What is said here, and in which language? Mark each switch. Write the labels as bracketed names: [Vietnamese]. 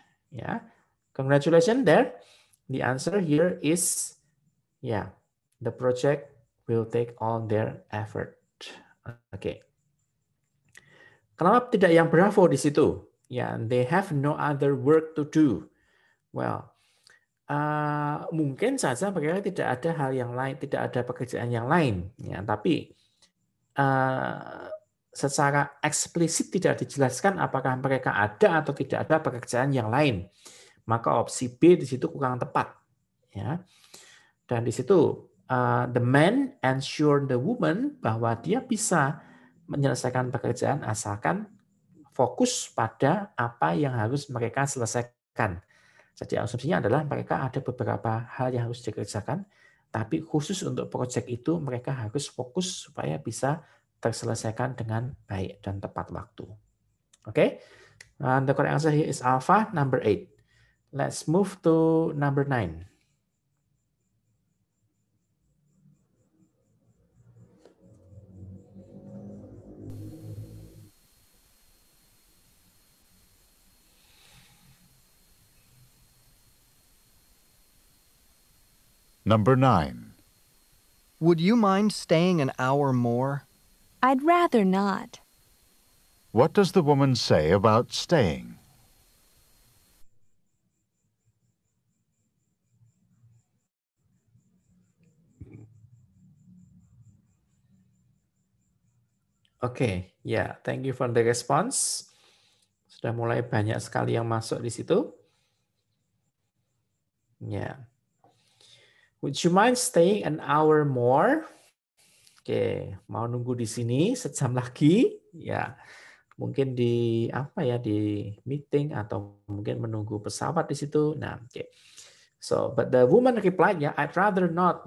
[English] Ya, congratulations there. The answer here is the project will take all their effort. Oke. [Indonesian] Kenapa tidak yang bravo di situ? [English] Ya, they have no other work to do. [Indonesian] Well, mungkin saja mereka tidak ada hal yang lain, tidak ada pekerjaan yang lain. Ya, tapi secara eksplisit tidak dijelaskan apakah mereka ada atau tidak ada pekerjaan yang lain. Maka opsi B di situ kurang tepat. Ya. Dan di situ [English] the man ensure the woman [Indonesian] bahwa dia bisa menyelesaikan pekerjaan asalkan fokus pada apa yang harus mereka selesaikan. Jadi asumsinya adalah mereka ada beberapa hal yang harus dikerjakan, tapi khusus untuk proyek itu mereka harus fokus supaya bisa terselesaikan dengan baik dan tepat waktu. [English] Okay? And the correct answer here is alpha, number 8. Let's move to number 9. Number 9. Would you mind staying an hour more? I'd rather not. What does the woman say about staying? Oke, ya, thank you for the response. [Indonesian] Sudah mulai banyak sekali yang masuk di situ. Ya. [English] Would you mind staying an hour more? [Indonesian] Oke, mau nunggu di sini sejam lagi? Ya, mungkin di apa ya, di meeting atau mungkin menunggu pesawat di situ. Nah, oke. [English] So, but the woman replied, ya, I'd rather not.